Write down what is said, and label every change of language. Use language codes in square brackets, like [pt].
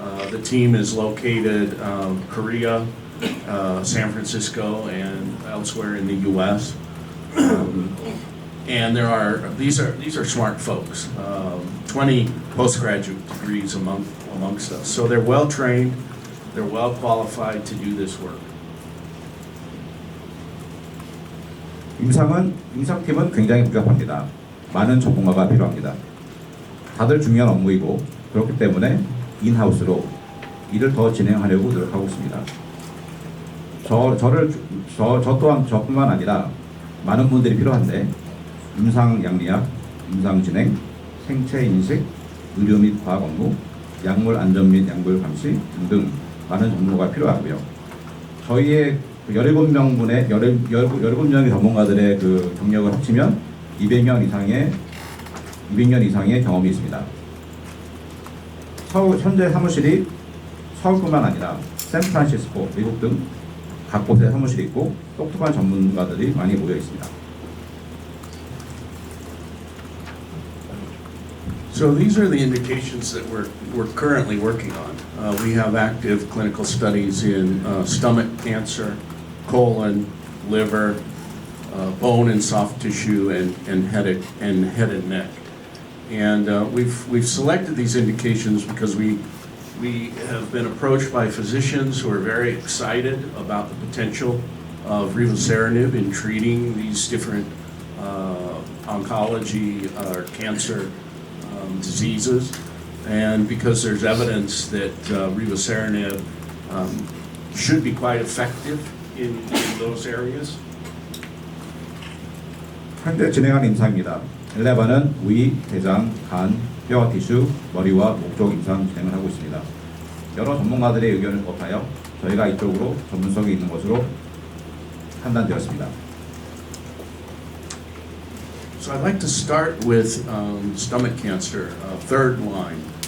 [en] The team is located Korea, San Francisco, and elsewhere in the U.S. And these are smart folks. 20 postgraduate degrees amongst us. So they're well trained, they're well qualified to do this work. [ko] 임상팀은 굉장히 복잡합니다. 많은 전문가가 필요합니다. 다들 중요한 업무이고 그렇기 때문에 인하우스로 일을 더 진행하려고 노력하고 있습니다. 저뿐만 아니라 많은 분들이 필요한데 임상 양리학, 임상 진행, 생체 인식, 의료 및 과학 업무, 약물 안전 및 약물 감시 등등 많은 전문가가 필요하고요. 저희의 17명의 전문가들의 그 경력을 합치면 200년 이상의 경험이 있습니다. 현재 사무실이 서울뿐만 아니라 샌프란시스코, 미국 등 각 곳에 사무실이 있고 똑똑한 전문가들이 많이 모여 있습니다. [en] So these are the indications that we're currently working on. We have active clinical studies in stomach cancer, colon, liver, bone and soft tissue, and head and neck. And we've selected these indications because we have been approached by physicians who are very excited about the potential of riboceranib in treating these different oncology or cancer diseases, and because there's evidence that riboceranib should be quite effective in those areas. [ko] 현재 진행하는 임상입니다. 엘레바는 위, 대장, 간, 뼈, 티슈, 머리와 목 쪽 임상 진행을 하고 있습니다. 여러 전문가들의 의견을 접하여 저희가 이쪽으로 전문성이 있는 것으로 판단되었습니다. [en] So I'd like to start with stomach cancer, third line.